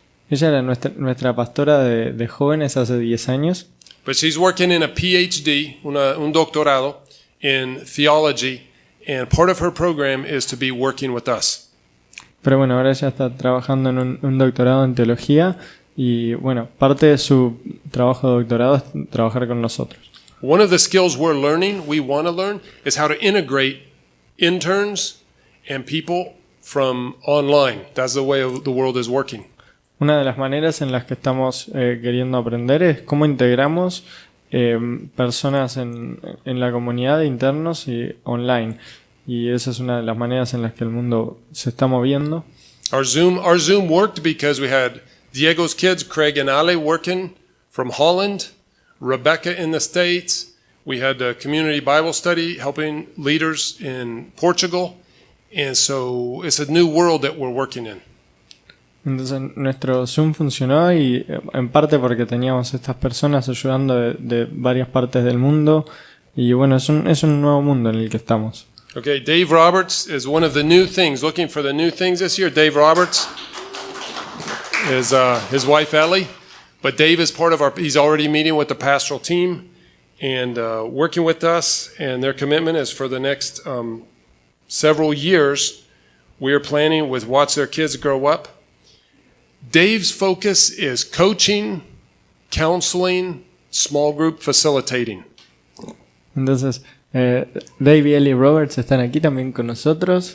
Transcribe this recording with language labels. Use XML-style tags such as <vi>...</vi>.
<es>Ella era nuestra pastora de jóvenes hace 10 años.</es> <en>But she's working in a PhD,</en> <es>un doctorado</es> <en>in theology, and part of her program is to be working with us.</en> <es>Pero bueno, ahora ella está trabajando en un doctorado en teología y bueno, parte de su trabajo de doctorado es trabajar con nosotros.</es> <en>One of the skills we want to learn, is how to integrate interns and people from online. That's the way the world is working.</en> <es>Una de las maneras en las que estamos queriendo aprender es cómo integramos personas en la comunidad de internos y online. Y esa es una de las maneras en las que el mundo se está moviendo.</es> <en>Our Zoom worked because we had Diego's kids, Craig and Ale, working from Holland, Rebecca in the States. We had the community Bible study helping leaders in Portugal. And so it's a new world that we're working in. Entonces nuestro Zoom funcionó y en parte porque teníamos estas personas ayudando de varias partes del mundo y bueno, es un nuevo mundo en el que estamos. Okay, Dave Roberts is one of the new things, looking for the new things this year. Dave Roberts is his wife Ellie But Dave is part of he's already meeting with the pastoral team and working with us, and their commitment is for the next several years. We are planning with watch their kids grow up. Dave's focus is coaching, counseling, small group facilitating.</en> <es>Entonces, Dave y Ellie Roberts están aquí también con nosotros.</es>